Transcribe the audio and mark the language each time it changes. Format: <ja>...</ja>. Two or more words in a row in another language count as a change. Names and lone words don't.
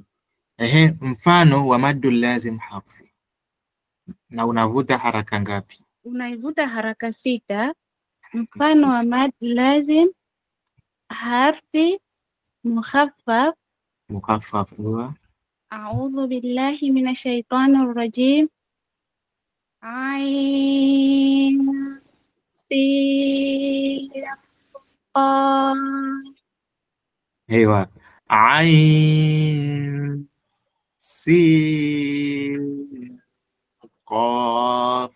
<sw>Mfano wa</sw> <ar>المد اللازم الحرفي.</ar> <sw>Na unavuta haraka ngapi? Unaivuta haraka 6. Mfano wa</sw> <ar>مد لازم حرفي مخفف.</ar> <sw>Mukhaffaf huwa</sw> <ar>أعوذ بالله من الشيطان الرجيم. عين سين قاف. أيوه، عين سين قاف.</ar>